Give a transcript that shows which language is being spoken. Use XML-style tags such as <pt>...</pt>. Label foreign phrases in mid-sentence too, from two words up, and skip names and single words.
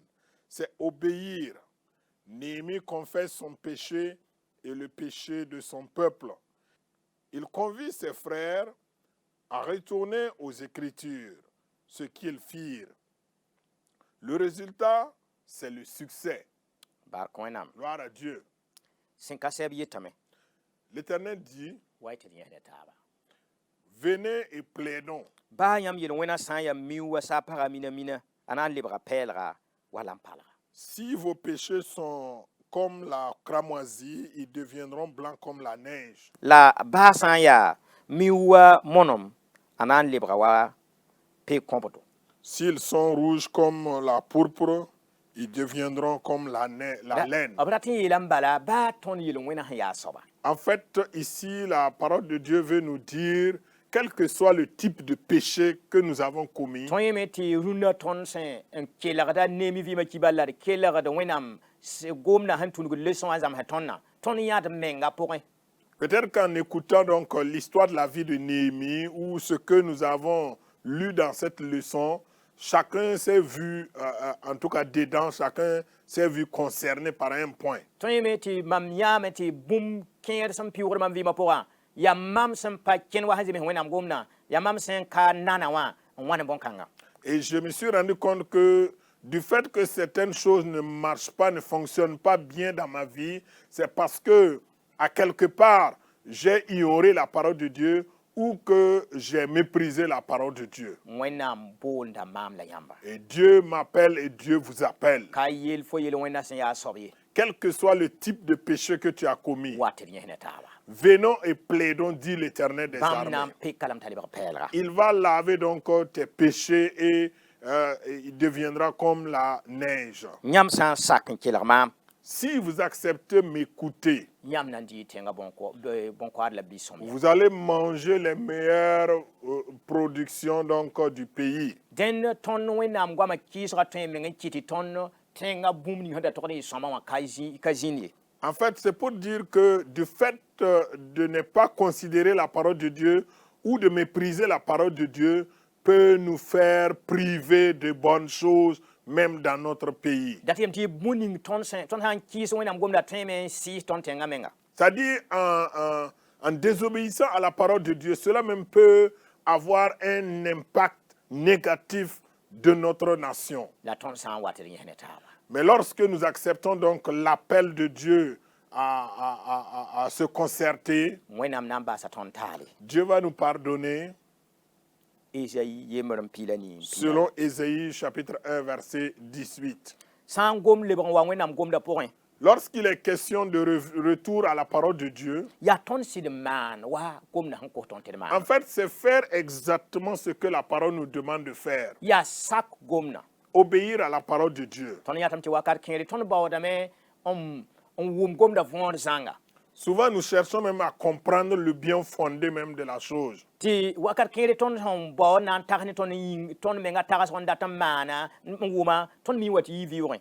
<fr>C'est obéir. Néhémie confesse son péché et le péché de son peuple. Il convie ses frères à retourner aux Écritures, ce qu'ils firent. Le résultat, c'est le succès.</fr> <mos>Bark wẽnnaam.</mos> <fr>Gloire à Dieu.</fr> <mos>Sẽn ka sɛb yetame</mos> <fr>L'Éternel dit,</fr> <mos>wa tɩ d yẽs ne taaba.</mos> <fr>venez et plaidons.</fr> <mos>Baa yãmb yel-wẽnã sã n yaa miu wa saa pagã mina a na n lebga pɛɛlga wa lampalga.</mos> <fr>Si vos péchés sont comme la cramoisie, ils deviendront blancs comme la neige.</fr> <mos>La baa sã n yaa miu wa monem a na n lebga wa pe-kõbdo.</mos> <fr>S'ils sont rouges comme la pourpre, ils deviendront comme la laine.</fr> <mos>B rat n yeela n bala baa tõnd yel-wẽnã sẽn yaa soaba.</mos> <fr>En fait, ici, la parole de Dieu veut nous dire, quel que soit le type de péché que nous avons commis,</fr> <mos>tõe yẽ me tɩ rũnã tõnd sẽn n kelgda neemi vɩɩmã kiba la d kelgd wẽnnaam gomdã sẽn tũnugd leçon a zãmsã tõndã tõnd yãd menga pʋgẽ.</mos> <fr>peut-être qu'en écoutant donc l'histoire de la vie de Néhémie ou ce que nous avons lu dans cette leçon, chacun s'est vu, en tout cas dedans, chacun s'est vu concerné par un point.</fr> <mos>tõe yẽ me tɩ mam yãame tɩ bũmb kẽer sẽn pɩʋgd mam vɩɩmã pʋgã yaa mam sẽn pa kẽnd wa sẽn zems wẽnnaam gomdã yaa mam sẽn ka nana wã n wa ne bõn-kãngã.</mos> <fr>Et je me suis rendu compte que du fait que certaines choses ne marchent pas, ne fonctionnent pas bien dans ma vie, c'est parce que, à quelque part, j'ai ignoré la parole de Dieu ou que j'ai méprisé la parole de Dieu.</fr> <mos>wẽnnaam boonda maam la yãmba</mos> <fr>Et Dieu m'appelle et Dieu vous appelle.</fr> <mos>ka yel fo yel wẽnna sẽn yaa soab ye</mos> <fr>Quel que soit le type de péché que tu as commis,</fr> <mos>wa tɩ d yẽs ne taaba</mos> <fr>venons et plaidons, dit l'Éternel des</fr> <mos>bãmb na</mos> <fr>armées.</fr> <mos>n pɩk kalem t'a lebg pɛɛlga</mos> <fr>Il va laver donc tes péchés et il deviendra comme la neige.</fr> <mos>yãmb sã n sak n kelg maam</mos> <fr>Si vous acceptez m'écouter,</fr> <mos>yãmb na n dɩɩ tẽngã bõn-koaad la bi-sõm ya</mos> <fr>vous allez manger les meilleures productions donc du pays.</fr> <mos>dẽnd tõnd wẽnnaam goamã kɩɩsga tõe meng n kɩ tɩ tõnd tẽngã bũmb ning sẽn da togd n yɩ sõma wã ka zĩnd ye.</mos> <fr>En fait, c'est pour dire que du fait de ne pas considérer la parole de Dieu ou de mépriser la parole de Dieu peut nous faire priver de bonnes choses, même dans notre pays.</fr> <mos>Dat yem tɩ bũmb ning tõnd sã n kɩɩs wẽnnaam gomda tõeme n sɩɩs tõnd tẽngã menga</mos> <fr>C'est-à-dire, en désobéissant à la parole de Dieu, cela même peut avoir un impact négatif de notre nation.</fr> <mos>la tõnd sã n wa tɩ d yẽs ne taaba</mos> <fr>Mais lorsque nous acceptons donc l'appel de Dieu à se concerter,</fr> <mos>wẽnnaam na n baasa tõnd taale</mos> <fr>Dieu va nous pardonner</fr> <mos>Esayi yembr n pila niin</mos> <fr>selon Ésaïe chapitre 1 verset 18.</fr> <mos>sã n gom lebg n wa wẽnnaam gomda pʋgẽ</mos> <fr>Lorsqu'il est question de retour à la parole de Dieu,</fr> <mos>yaa tõnd sɩd n maan wa gomda sẽn kos tõnd tɩ d</mos> <fr>en</fr> <mos>maan</mos> <fr>fait, c'est faire exactement ce que la parole nous demande de faire.</fr> <mos>yaa sak gomda</mos> <fr>Obéir à la parole de Dieu.</fr> <mos>tõnd yãtame tɩ wakat kẽere tõnd baoodame n wʋm gomda võod zãnga</mos> <fr>Souvent, nous cherchons même à comprendre le bien fondé même de la chose.</fr> <mos>tɩ wakat kẽere tõnd sẽn baood na n tags ne tõnd menga tagsg n dat n maana n wʋma tõnd mi wa tɩ yɩ vɩʋgẽ</mos>